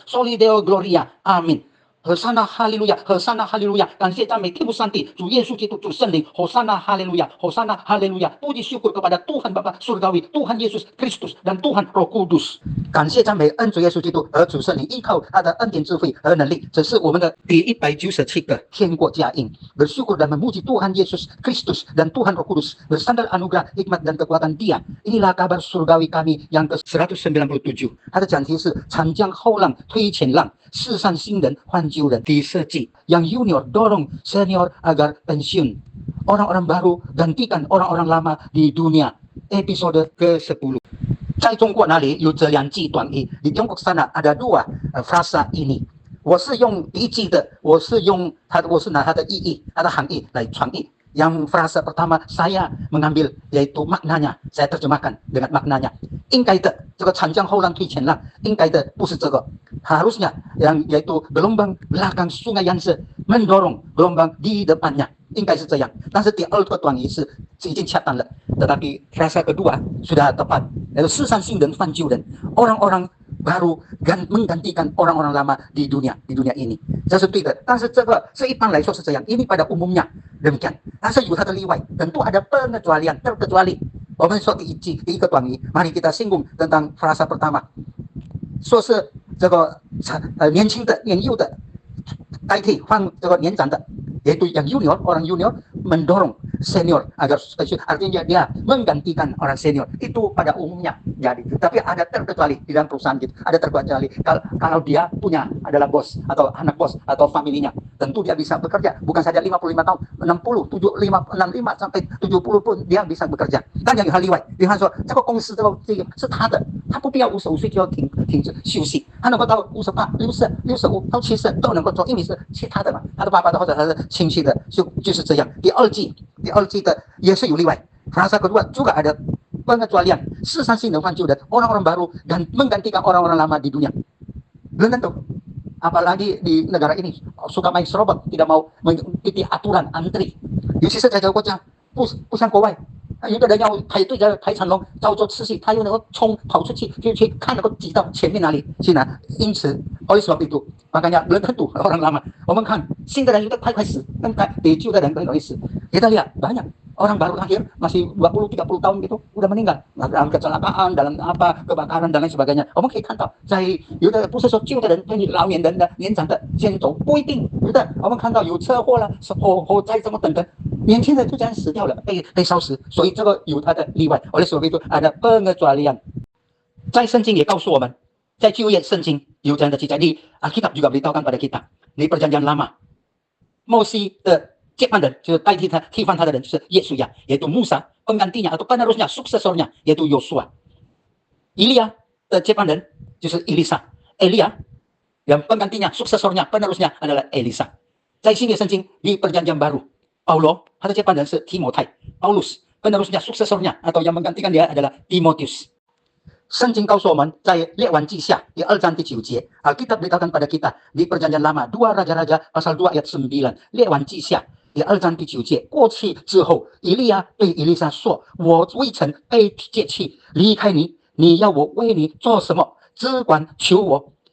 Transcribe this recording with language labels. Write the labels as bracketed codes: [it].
[la] Soli Deo Gloria. [zh] Amin. 和散那哈利路亚，和散那哈利路亚，感谢赞美天父上帝，主耶稣基督，主圣灵，和散那哈利路亚，和散那哈利路亚， [id] puji syukur kepada Tuhan Bapa Surgawi, Tuhan Yesus Kristus dan Tuhan Roh Kudus。 [zh] 感谢赞美恩主耶稣基督和主圣灵，依靠他的恩典智慧和能力，这是我们的第197个天国佳音。 [id] Bersyukur dan memuji Tuhan Yesus Kristus dan Tuhan Roh Kudus, bersandar anugerah, hikmat dan kekuatan Dia. Inilah kabar surgawi kami yang ke-197。 [zh] 它的讲题是长江后浪推前浪，世上新人换旧人。第4季 [id] yang junior dorong senior agar pensiun. Orang-orang baru gantikan orang-orang lama di dunia. Episode ke-10。 [zh] 在中国那里有这2句短语， [id] di Tiongkok sana ada 2 frasa ini。 [zh] 我是用第1句的，我是拿它的意义、它的含义来传译。 [id] Yang frasa pertama saya mengambil yaitu maknanya, saya terjemahkan dengan maknanya. [zh] 应该的，这个长江后浪推前浪，应该的不是这个， [id] harusnya yang yaitu gelombang belakang sungai yang mendorong gelombang di depannya， [zh] 应该是这样。但是第2个短语是已经恰当了， [id] tetapi frasa kedua sudah tepat， yaitu [zh] 世上新人换旧人， [id] orang-orang baru menggantikan orang-orang lama di dunia ini， [zh] 这是对的。但是这个是一般来说是这样， [id] ini pada umumnya demikian， [zh] 但是有它的例外， [id] tentu ada pengecualian terkecuali。 [zh] 我们说第一个短语， [id] mari kita singgung tentang frasa pertama， [zh] 说是这个年轻的、年幼的代替换这个年长的， [id] yaitu yang junior, orang junior mendorong senior agar artinya dia menggantikan orang senior, itu pada umumnya jadi. Tapi ada terkecuali di dalam perusahaan gitu, ada terkecuali kalau dia punya adalah bos atau anak bos atau familinya, tentu dia bisa bekerja bukan saja 55 tahun, 65 sampai 70 pun dia bisa bekerja。 [zh] 但有他例外，比方说这个公司这个是他的，他不必要55岁就要停止休息，他能够到58、60、65到70都能够做，因为是他的嘛，他的爸爸的或者他的亲戚的，就是这样。第二季的也是有例外。 [id] Frasa kedua juga ada pengecualian， [zh] 世上新人换旧人， [id] orang-orang baru dan menggantikan orang-orang lama di dunia。 belum tentu， apalagi di negara ini suka main serobot， tidak mau mengikuti aturan antri， [zh] 尤其是在这个国家，不像国外， 有的人要排队在排长龙照做次序，他又能够跑出去就去看能够挤到前面哪里去拿。因此 [id] oleh sebab itu makanya belum tentu orang lama。 [zh] 我们看新的人有的快死，更比旧的人更容易死。 [id] kita lihat banyak orang baru lahir masih 20-30 tahun gitu udah meninggal dalam kecelakaan, dalam kebakaran dan lain sebagainya。 [zh] 我们可以看到在有的不是说旧的人对老年人的年长的先走，不一定，有的我们看到有车祸了，火灾这么等等， 年轻人就这样死掉了，被烧死，所以这个有它的例外。 [id] oleh sebab itu ada pengecualian。 [zh] 在圣经也告诉我们，在旧约圣经有这样的记载， [id] di Alkitab juga beritahukan pada kita， di perjanjian lama， [zh] Moses的接班人就是代替他替换他的人是耶稣亚， [id] yaitu Musa penggantinya atau penerusnya suksesornya yaitu Yosua。 [zh] Elia的接班人就是伊丽莎， [id] Elia yang penggantinya suksesornya penerusnya adalah Elisa。 [zh] 在新约圣经 [id] di perjanjian baru， [zh] Paulo 他的接班人是提摩太， [id] Paulus penerusnya suksesornya atau yang menggantikan dia adalah Timotius。 [zh] 圣经告诉我们，在列王记下第2章第9节， [id] Alkitab beritahukan pada kita di perjanjian lama 2 Raja-Raja pasal 2 ayat 9， [zh] 列王记下第2章第9节， 过去之后， 以利亚对以利沙说， 我未曾被接去离开你， 你要我为你做什么， 只管求我。